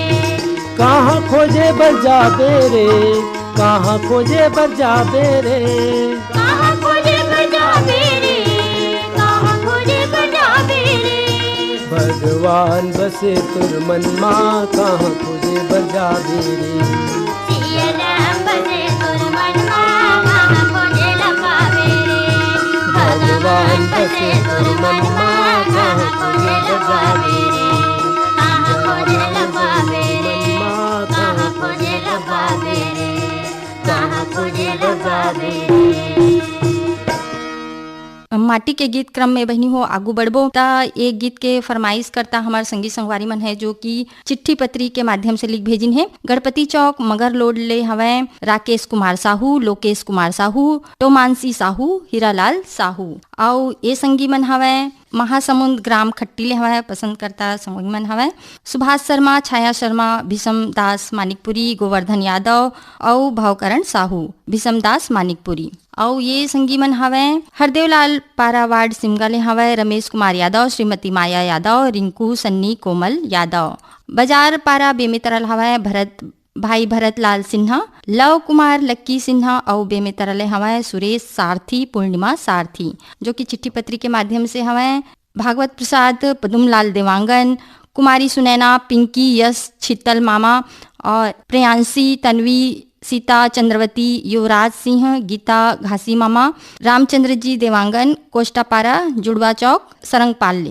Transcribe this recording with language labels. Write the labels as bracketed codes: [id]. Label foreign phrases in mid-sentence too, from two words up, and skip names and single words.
[hne] कहाँ खोजे बर जाबे रे, कहाँ खोजे बर जाबे रे। कहाँ खोजे बर जाबे रे, कहाँ खोजे बर जाबे रे। भगवान बसे तुर मन माँ कहाँ खोजे बर जाबे रे। सिया राम बसे तुर मन माँ कहाँ खोजे ला पावे रे। भगवान बसे तुर मन माँ कहाँ खोजे ला पावे रे। कहाँ खोजे ला पावे रे, कहाँ खोजे ला पावे रे, कहाँ खोजे ला पावे रे। माटी के गीत क्रम में बहनी हो आगू बढ़बो ता एक गीत के फरमाइश करता हमार संगी संगवारी मन है जो कि चिट्ठी पत्री के माध्यम से लिख भेजिन है। गणपति चौक मगर लोड ले हवे राकेश कुमार साहू, लोकेश कुमार साहू, टोमानसी साहू, हीरालाल साहू। और ये संगी मन हवे महासमुंद ग्राम खट्टी ले हवे पसंद करता संगी मन हवे सुभाष शर्मा, छाया शर्मा, भीषम दास मानिकपुरी, गोवर्धन यादव और भावकरण साहू, भीषम दास मानिकपुरी। और ये संगी मन हवे हरदेवलाल पारा वार्ड सिमगा ले हवे रमेश कुमार यादव, श्रीमती माया यादव, रिंकू सन्नी कोमल यादव। बाजार पारा बेमितरल हवे भाई भरत लाल सिन्हा, लव कुमार लक्की सिन्हा और बेमितरल हवे सुरेश सारथी, पूर्णिमा सारथी जो कि चिट्ठी पत्री के माध्यम से हवे भागवत प्रसाद, पदुमलाल देवांगन, कुमारी सुनैना, पिंकी, यश, छितल मामा और प्रियांशी, तन्वी, सीता, चंद्रवती, युवराज सिंह, गीता घासी मामा, रामचंद्र जी देवांगन, कोष्टापारा, जुड़वा चौक, सरंगपाल ले।